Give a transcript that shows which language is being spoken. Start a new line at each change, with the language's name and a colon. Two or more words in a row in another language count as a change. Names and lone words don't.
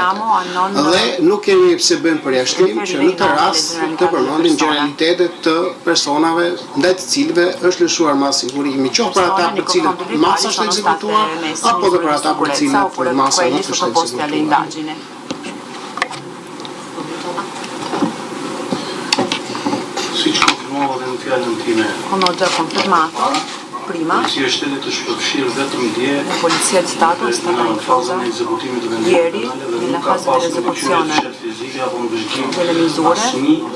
Albanian: Dhe nuk kemi pse bëjmë përjashtim që në të rast të përmendim generalitete të personave ndaj të cilëve është lëshuar mas sigurimi, qoftë për ata për cilët masa është ekzekutuar, apo dhe për ata për cilët masa nuk është ekzekutuar.
Italian: Come ho già confermato prima, la Polizia di Stato è stata inclusa ieri nella fase dell'esecuzione delle misure.